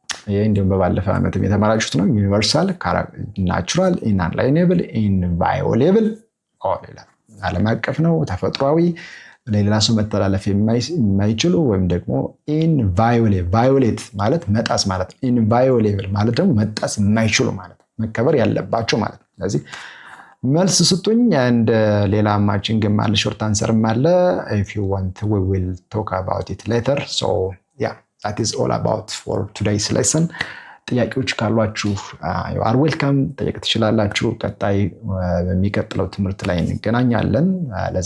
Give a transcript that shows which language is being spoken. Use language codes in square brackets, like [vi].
[am] ይሄ እንደውም በባለፈው ዓመት የተማራችሁት ነው። ዩኒቨርሳል፣ ናቹራል፣ ኢንአላይኔብል፣ ኢንቫዮሌብል ይላል። ዓለም አቀፍ ነው፣ ተፈጥሯዊ፣ ለሌላ ሰው መተላለፍ የማይችሉ ወይም ደግሞ ኢንቫዮሌት ማለት መጣስ ማለት ነው። ኢንቫዮሌብል ማለት ደግሞ መጣስ የማይችሉ ማለት ነው፣ መከበር ያለባቸው ማለት ነው። ስለዚህ መልስ ስጡኝ። and ሌላ ማቺንግም አለ፣ ሾርት አንሰርም አለ። [en] if you want we will talk about it later. so yeah, that is all about for today's lesson. [am] ጥያቄዎች ካሏችሁ [en] you are welcome [am] ጠይቅ ትችላላችሁ። ቀጣይ በሚቀጥለው ትምህርት ላይ እንገናኛለን። ለዛሬ የነበረን ቆይታ ይሄንን ይመስላል። ስለተከታተላችሁ አመሰግናለሁ።